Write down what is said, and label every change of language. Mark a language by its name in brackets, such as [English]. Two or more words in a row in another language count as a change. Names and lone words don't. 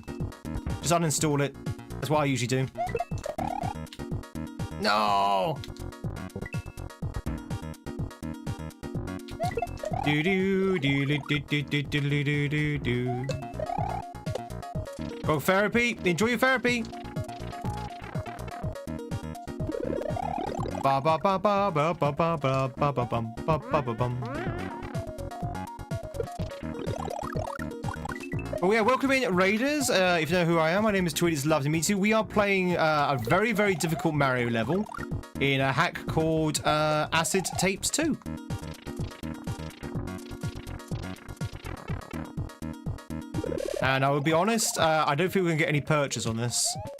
[English] Just uninstall it. That's what I usually do. No! Do do do do do do do do do do. Go therapy. Enjoy your therapy. Ba ba ba ba ba ba ba ba ba ba bum ba ba ba bum. Oh yeah, welcome in, raiders. If you know who I am, my name is Tweed. It's lovely to meet you. We are playing a very, very difficult Mario level in a hack called Acid Tapes 2. And I will be honest, I don't think we can get any purchase on this.